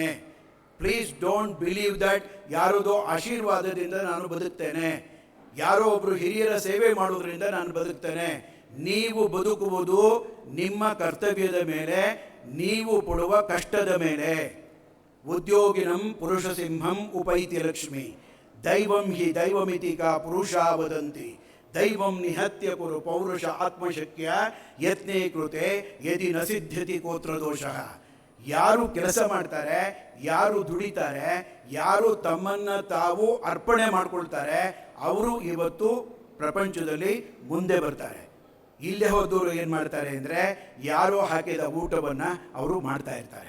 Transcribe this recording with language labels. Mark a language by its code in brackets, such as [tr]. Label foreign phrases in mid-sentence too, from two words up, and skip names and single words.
[en] please don't believe that [kn] ಯಾರದೋ ಆಶೀರ್ವಾದದಿಂದ ನಾನು ಬದುಕ್ತೇನೆ, ಯಾರೋ ಒಬ್ಬರು ಹಿರಿಯರ ಸೇವೆ ಮಾಡೋದ್ರಿಂದ ನಾನು ಬದುಕ್ತೇನೆ. ನೀವು ಬದುಕುವುದು ನಿಮ್ಮ ಕರ್ತವ್ಯದ ಮೇಲೆ, ನೀವು ಪಡುವ ಕಷ್ಟದ ಮೇಲೆ. [sa] ಉದ್ಯೋಗಿನಂ ಪುರುಷ ಸಿಂಹಂ ಉಪೈತಿ ಲಕ್ಷ್ಮಿ, ದೈವಂ ಹಿ ದೈವಮಿತಿಕಾ ಪುರುಷ ವದಂತಿ, ದೈವಂ ನಿಹತ್ಯ ಕುರು ಪೌರುಷ ಆತ್ಮಶಕ್ಯ ಯತ್ನೇ ಕೃತೆ ಯದಿ ನ ಸಿದ್ಧ್ಯತಿ ಕೋತ್ರ ದೋಷಃ. [kn] ಯಾರು ಕೆಲಸ ಮಾಡ್ತಾರೆ, ಯಾರು ದುಡಿತಾರೆ, ಯಾರು ತಮ್ಮನ್ನು ತಾವು ಅರ್ಪಣೆ ಮಾಡ್ಕೊಳ್ತಾರೆ, ಅವರು ಇವತ್ತು ಪ್ರಪಂಚದಲ್ಲಿ ಮುಂದೆ ಬರ್ತಾರೆ. ಇಲ್ಲೇ ಹೋದವರು ಏನು ಮಾಡ್ತಾರೆ ಅಂದರೆ, ಯಾರೋ ಹಾಕಿದ ಊಟವನ್ನು ಅವರು ಮಾಡ್ತಾ ಇರ್ತಾರೆ.